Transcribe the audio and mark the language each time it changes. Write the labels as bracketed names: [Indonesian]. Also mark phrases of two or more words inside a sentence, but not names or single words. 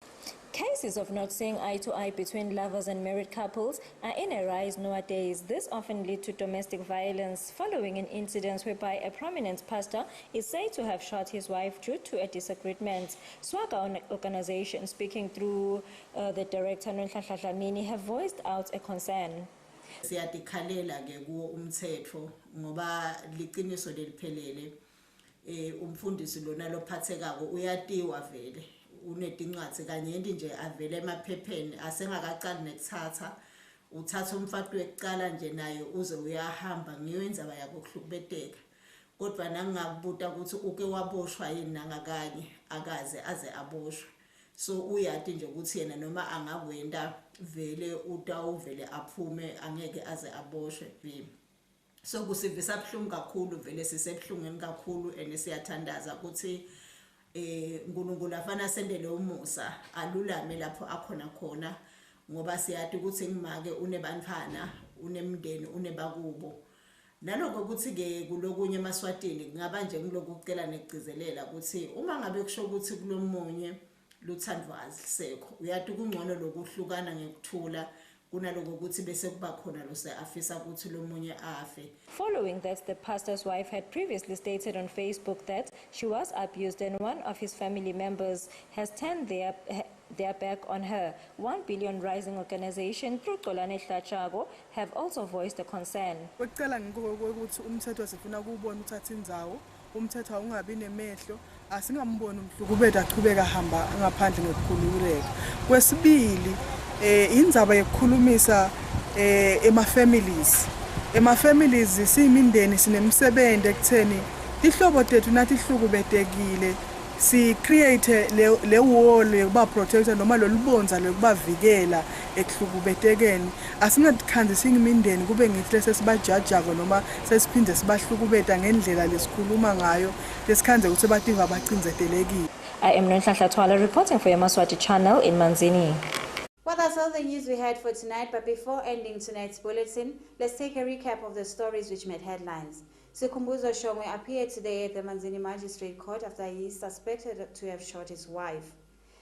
[English] Cases of not seeing eye to eye between lovers and married couples are in a rise nowadays. This often leads to domestic violence following an incident whereby a prominent pastor is said to have shot his wife due to a disagreement. Swaga organization, speaking through the director Nonhlanhla Dlamini, have voiced out a concern. [Swati] Siyadikhalela ke kuwo umthetho ngoba liqiniso leliphelele umfundisi lona lophathekako uyatiwa vele unedincwadi kanyenti nje avele emaphepheni asengakaqali nekuthatha uthatha umfati wekuqala nje naye uze uyahamba ngiyenza bayakuhlukubeteka kodwa nangingakubuta ukuthi uke waboshwa yini nangakanye akaze aze aboshwe so uyati nje ukuthi yena noma angakwenda vele utawuvele aphume angeke aze aboshwe so kusivisa buhlungu kakhulu vele sisebuhlungweni kakhulu enesiyathandaza ukuthi uNkulunkulu afana sendele umusa alulame lapho akhona khona ngoba siyathi ukuthi ngimake unebantwana unemndeni unebakubo naloko ukuthi ke kulokunye emaswatini ngaba nje ngiloku kucela negcizelela ukuthi uma ngabe kusho ukuthi kulomunye luthandwazi sekho uyathi kungcono lokuhlukana ngekuthula. [English] Following that, the pastor's wife had previously stated on Facebook that she was abused and one of his family members has turned their back on her. 1 Billion Rising organization through Xolani Hlatshago have also voiced a concern. [Swati] Umthetho ungabi nemehlo asingamboni umhlukubethu achubeka hamba ngaphandle ngokukhululeka. Kwesibili indzaba yokukhulumisa ema-families siyimindeni sinemsebenzi ekutheni ihlobo tethu nathi ihlukubetekile si create le wall yokuba protector noma lolubonza lokubavikela ekuhlukubetekeni asingatikhanzisa imindeni kube ngithi lese sibajajako noma sesiphinde sibahlukubeta ngendlela lesikhuluma ngayo lesikhanze ukuthi bativa bacinzetelekile. [English] I am Nonhlanhla reporting for Yemaswati channel in Manzini. Well, that's all the news we had for tonight, but before ending tonight's bulletin, let's take a recap of the stories which made headlines. Sikhumbuzo Shongwe appeared today at the Manzini Magistrate Court after he is suspected to have shot his wife.